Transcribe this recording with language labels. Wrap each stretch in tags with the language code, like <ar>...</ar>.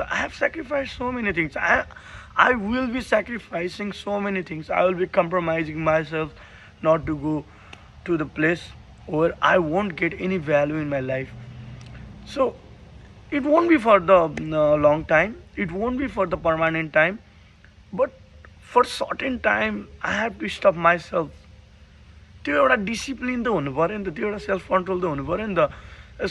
<en>I have sacrifice so many things. I will be sacrificing so many things. I will be compromising myself not to go to the place where I won't get any value in my life. So it won't be for the long time, it won't be for the permanent time, but for certain time I have to stop myself.</en> <ne>त्यो एउटा discipline त हुनु पऱ्यो नि त, त्यो एउटा self control त हुनु पऱ्यो नि त।</ne>